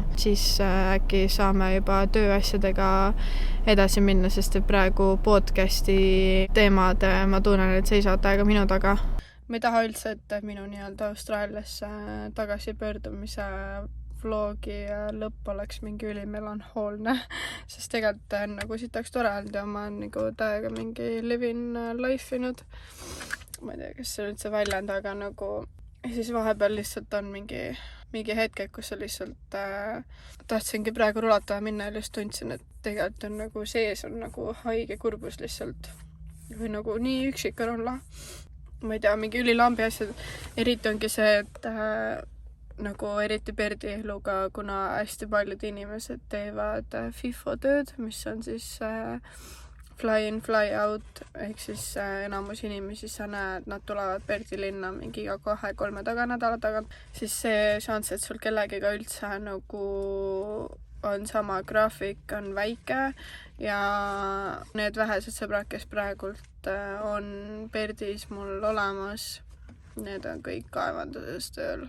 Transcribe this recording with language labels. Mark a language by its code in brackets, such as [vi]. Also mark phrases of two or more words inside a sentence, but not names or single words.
[et] Siis äkki saame juba tööasjadega edasi minna, sest praegu podcasti teemad, ma tunnen, et seisavad täiega minu taga. Ma ei taha üldse, et minu nii-öelda Austraaliasse tagasi pöördumise vlogi lõpp oleks mingi ülimelanhoolne, sest tegelikult on nagu sitaks tore olnud ja ma olen nagu täiega mingi [en] living life [et] inud. Ma ei tea, kas see üldse väljend, aga nagu siis vahepeal lihtsalt on mingi mingi hetked, kus sa lihtsalt tahtsingi praegu rulatama minna ja lihtsalt tundsin, et tegelikult on nagu sees on nagu haige kurbus lihtsalt. Või nagu nii üksik on olla. Ma ei tea, mingi ülilambi asjad. Eriti ongi see, et nagu eriti Perdi eluga, kuna hästi paljud inimesed teevad FIFO tööd, mis on siis [en] fly in, fly out, [et] ehk siis enamus inimesi sa näed, nad tulevad Perdi linna mingi 2-3 nädala tagant, siis see šanss, et sul kellegiga üldse nagu on sama graafik, on väike ja need vähesed sõbrad, kes praegult on Perdis mul olemas, need on kõik kaevanduses tööl.